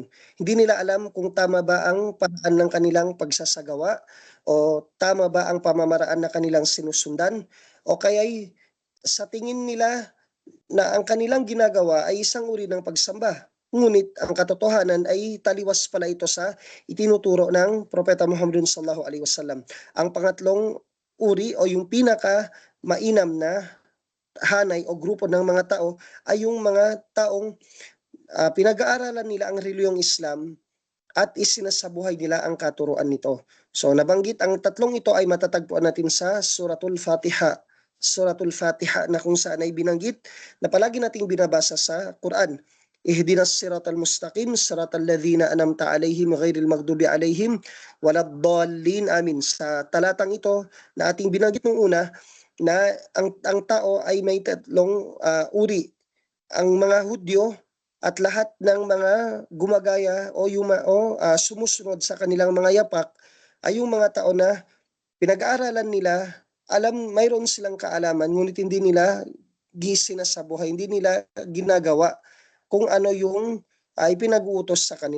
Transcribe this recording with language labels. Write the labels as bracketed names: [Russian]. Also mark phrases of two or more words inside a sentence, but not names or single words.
[Filipino] Hindi nila alam kung tama ba ang paraan ng kanilang pagsasagawa o tama ba ang pamamaraan na kanilang sinusundan o kaya'y sa tingin nila na ang kanilang ginagawa ay isang uri ng pagsamba. Ngunit ang katotohanan ay taliwas pala ito sa itinuturo ng Propeta Muhammad [Arabic] صلى الله عليه وسلم. [Filipino] Ang pangatlong uri o yung pinaka mainam na hanay o grupo ng mga tao ay yung mga taong pinag-aaralan nila ang reliyong Islam at isinasabuhay nila ang katuruan nito. So nabanggit ang tatlong ito ay matatagpuan natin sa Suratul Fatiha. Suratul Fatiha na kung saan ay binanggit na palagi nating binabasa sa Quran. [Arabic] اهدنا الصراط المستقيم صراط الذين أنعمت عليهم غير المغضوب عليهم ولا الضالين. [Filipino] Amin. Sa talatang ito na ating binanggit nung una na ang tao ay may tatlong uri. Ang mga Hudyo at lahat ng mga gumagaya o sumusunod sa kanilang mga yapak ay yung mga tao na pinag-aaralan nila, mayroon silang kaalaman, ngunit hindi nila sinasabuhay, hindi nila ginagawa kung ano yung ipinag-uutos sa kanila.